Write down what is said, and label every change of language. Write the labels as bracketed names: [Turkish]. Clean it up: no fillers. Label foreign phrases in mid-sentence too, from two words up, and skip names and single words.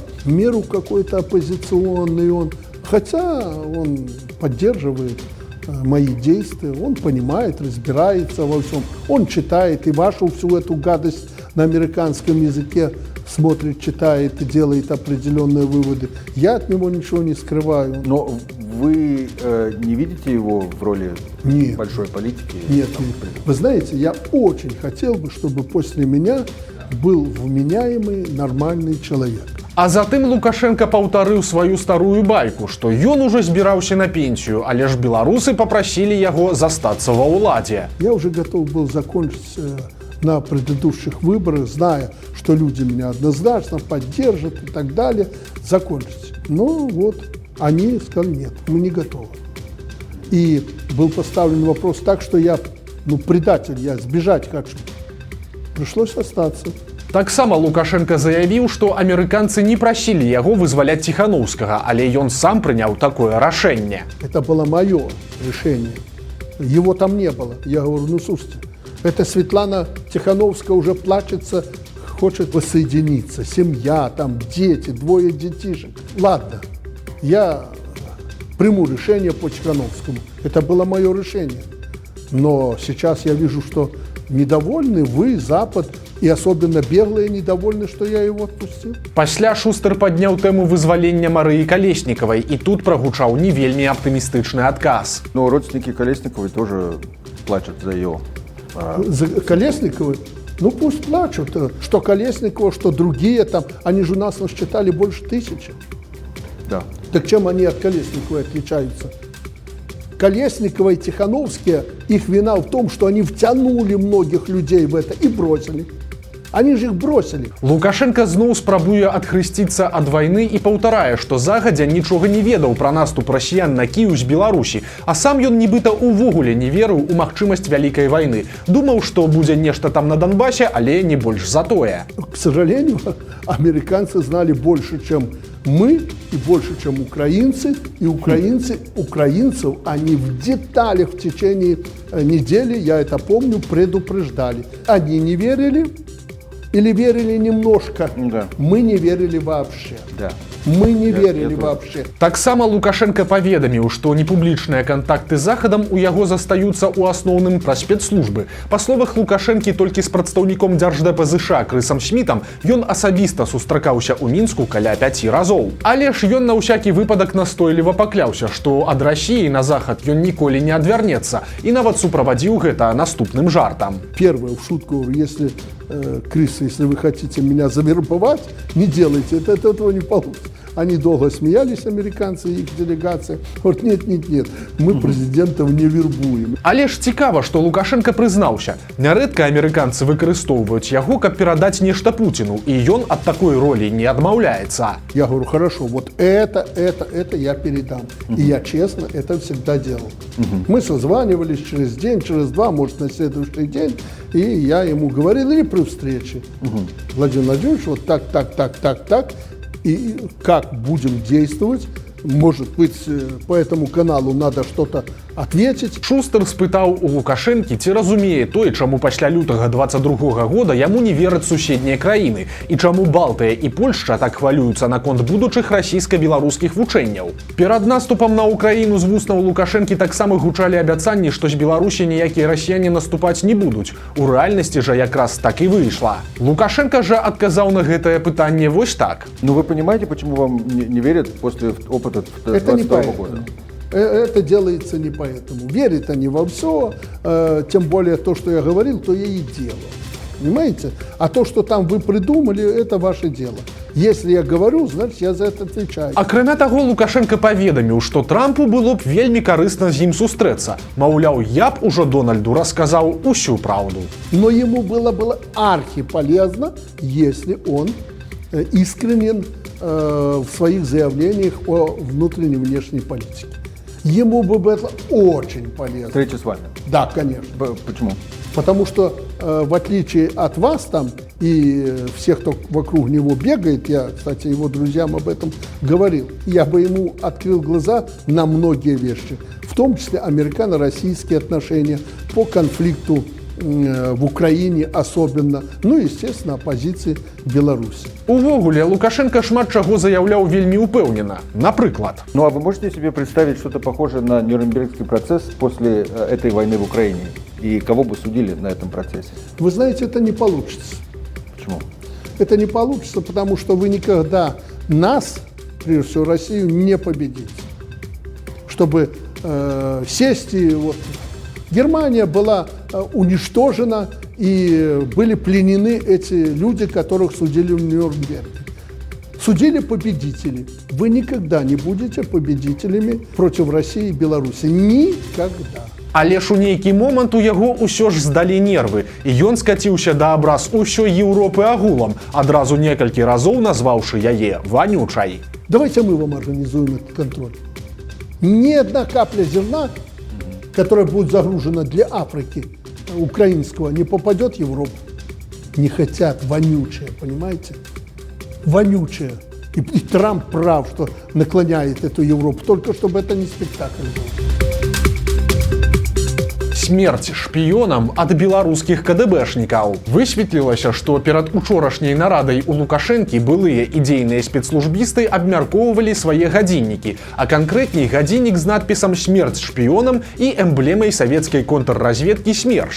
[Russian] В меру какой-то оппозиционный он. Хотя он поддерживает мои действия, он понимает, разбирается во всем, он читает и вашу всю эту гадость на американском языке смотрит, читает и делает определенные выводы. Я от него ничего не скрываю. Но вы не видите его в роли большой политики? Нет. Вы знаете, я очень хотел бы, чтобы после меня был вменяемый, нормальный человек. [Belarusian] А затым Лукашенко паўтарыў сваю старую байку, што ён ужо збіраўся на пенсію, але ж беларусы папрасілі яго застацца ва ўладзе. [Russian] Я уже готов был закончить на предыдущих выборах, зная, что люди меня однозначно поддержат и так далее, закончить. Но вот они сказали, нет, мы не готовы. И был поставлен вопрос так, что я, предатель, я сбежать хочу. Пришлось остаться. [Belarusian] Таксама Лукашенко заявіў, што амерыканцы не прасілі яго вызваляць Ціханаўскага, але ён сам прыняў такое рашэнне. [Russian] Это было мое решение. Его там не было. Я говорю, слушайте, это Светлана Тихановская уже плачется, хочет воссоединиться. Семья, там дети, 2 детишек. Ладно, я приму решение по Тихановскому. Это было мое решение. Но сейчас я вижу, что недовольны вы, Запад, и особенно беглые недовольны, что я его отпустил. [Belarusian] Пасля Шустер падняў тэму вызвалення Марыі Калеснікавай, і тут прагучаў не вельмі аптымістычны адказ. [Russian] Но родственники Колесниковой тоже плачут за ее. За Колесниковой? Пусть плачут. Что Колесникова, что другие там. Они же у нас насчитали больше 1000. Да. Так чем они от Колесниковой отличаются? Колесникова и Тихановские, их вина в том, что они втянули многих людей в это и бросили. Они же их бросили. [Belarusian] Лукашенко зноў спрабуе адхрысціцца ад вайны і паўтарае, што загадзя нічога не ведаў пра наступ расіян на Кіеў з Беларусі, а сам ён нібыта ўвогуле не верыў у магчымасць вялікай вайны. Думаў, што будзе нешта там на Донбасе, але не больш за тое. [Russian] К сожалению, американцы знали больше, чем Мы и больше, чем украинцы, и украинцев они в деталях в течение недели, я это помню, предупреждали. Они не верили или верили немножко, Да. мы не верили вообще. Да. Мы не верили тоже. вообще. [Belarusian] Таксама Лукашенко паведаміў, што непублічныя кантакты з захадам у яго застаюцца ў асноўным праз спецслужбы. Па словах Лукашэнкі, толькі з прадстаўніком Дзярждэпа ЗША Крысам Шмітам ён асабіста сустракаўся ў Мінску каля 5 разоў. Але ж ён на ўсякі выпадак настойліва пакляўся, што ад Расіі на захад ён ніколі не адвярнецца і нават суправадзіў гэта наступным жартам. [Russian] Первое, в шутку, если крысы, если вы хотите меня завербовать, не делайте, этого не получится. Они долго смеялись, американцы, их делегация. Говорят, нет, мы президентов не вербуем. [Belarusian] Але ж цікава, што Лукашенко прызнаўся. Нярэдка амерыканцы выкарыстоўваюць яго, каб перадаць нешта Пуціну, і ён ад такой ролі не адмаўляецца. [Russian] Я говорю, хорошо, вот это я передам. И я честно это всегда делал. Мы созванивались через день, через два, может, на следующий день, и я ему говорил, или при встрече. Владимир Владимирович, вот так, и как будем действовать, может быть, по этому каналу надо что-то ответить. [Belarusian] Шустер спытаў у Лукашэнкі, ці разумее той, чаму пасля лютага 22 года яму не вераць суседнія краіны, і чаму Балтыя і Польшча так хвалююцца наконт будучых расійска-беларускіх вучэнняў. Перад наступам на Украіну з вуснаў Лукашэнкі таксама гучалі абяцанні, што з Беларусі ніякія расіяне наступаць не будуць. У рэальнасці жа якраз так і выйшла. Лукашенко жа адказаў на гэтае пытанне вось так. [Russian] Ну вы понимаете, почему вам не верят после опыта Это не 22 года? Это делается не поэтому. Верят они во все, тем более то, что я говорил, то я и делал. Понимаете? А то, что там вы придумали, это ваше дело. Если я говорю, значит, я за это отвечаю. [Belarusian] Акрамя таго, Лукашенко паведаміў, што Трампу было б вельмі карысна з ім сустрэцца. Маўляў, я б ужо Дональду расказаў усю праўду. [Russian] Но ему было архиполезно, если он искренен в своих заявлениях о внутренней и внешней политике. Ему бы это очень полезно. Встреча с вами? Да, конечно. Почему? Потому что, в отличие от вас там и всех, кто вокруг него бегает, я, кстати, его друзьям об этом говорил, я бы ему открыл глаза на многие вещи, в том числе американо-российские отношения по конфликту в Украине особенно, ну и, естественно, оппозиции Беларуси. [Belarusian] Увогуле, Лукашенко шмат чаго заяўляў вельмі ўпэўнена. Напрыклад. [Russian] Ну а вы можете себе представить что-то похожее на Нюрнбергский процесс после этой войны в Украине? И кого бы судили на этом процессе? Вы знаете, это не получится. Почему? Это не получится, потому что вы никогда нас, прежде всего Россию, не победите. Чтобы сесть и вот... Германия была уничтожена, и были пленены эти люди, которых судили в Нюрнберге. Судили победители. Вы никогда не будете победителями против России и Беларуси. Никогда. Але ж у нейкі момант у яго ўсё ж здалі нервы, і ён скаціўся да абраз усёй Еўропы агулам, адразу некалькі разоў назваўшы яе вонючай. Давайте мы вам организуем этот контроль. Ни одна капля зерна, которая будет загружена для Африки украинского, не попадет в Европу. Не хотят, вонючее, понимаете? Вонючее. И Трамп прав, что наклоняет эту Европу, только чтобы это не спектакль был. [Belarusian] Смерць шпіёнам ад беларускіх КДБшнікаў. Высветлілася, што перад учорашняй нарадай у Лукашэнкі былыя ідзейныя спецслужбісты абмяркоўвалі свае гадзіннікі, а канкрэтней гадзіннік з надпісам «Смерць шпіёнам» і эмблемай савецкай контрразведкі «Смерш».